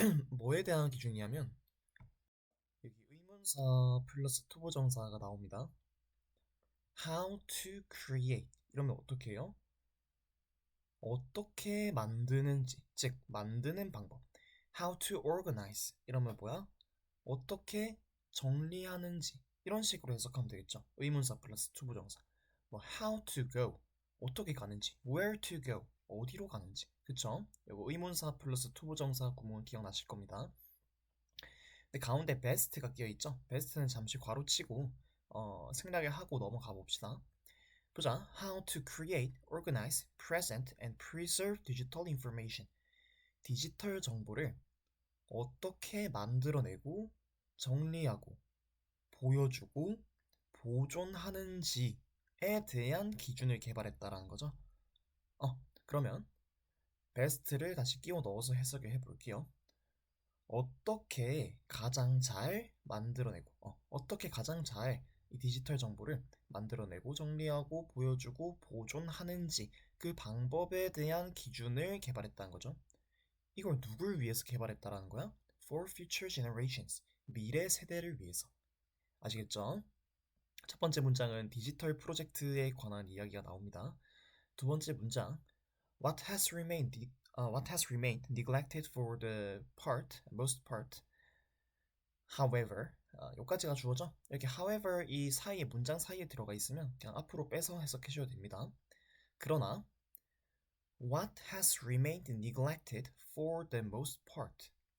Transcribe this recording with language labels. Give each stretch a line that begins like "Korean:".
Korean: 뭐에 대한 기준이냐면 여기 의문사 플러스 투부정사가 나옵니다. How to create 이러면 어떻게 해요? 어떻게 만드는지, 즉 만드는 방법.
English: How to organize
Korean: 이러면 뭐야? 어떻게 정리하는지 이런 식으로 해석하면 되겠죠. 의문사 플러스 투부정사. 뭐
English: how to go
Korean: 어떻게 가는지,
English: where to go
Korean: 어디로 가는지, 그쵸? 이거 의문사 플러스 투부정사 구문 기억나실 겁니다. 근데 가운데 best가 끼어 있죠. best는 잠시 괄호치고 생략을 하고 넘어가 봅시다. 보자.
English: How to create, organize, present, and preserve digital information.
Korean: 디지털 정보를 어떻게 만들어내고 정리하고 보여주고 보존하는지에 대한 기준을 개발했다라는 거죠. 그러면 best를 다시 끼워 넣어서 해석을 해볼게요. 어떻게 가장 잘 만들어내고 어떻게 가장 잘 이 디지털 정보를 만들어내고 정리하고 보여주고 보존하는지 그 방법에 대한 기준을 개발했다는 거죠. 이걸 누굴 위해서 개발했다라는 거야?
English: For future generations.
Korean: 미래 세대를 위해서. 아시겠죠? 첫 번째 문장은 디지털 프로젝트에 관한 이야기가 나옵니다. 두 번째 문장
English: What has remained neglected for the most part.
Korean: However, 여기까지가 주어죠. 이렇게 however 이 사이에 문장 사이에 들어가 있으면 그냥 앞으로 빼서 해석하셔도 됩니다. 그러나
English: What has remained neglected for the most part.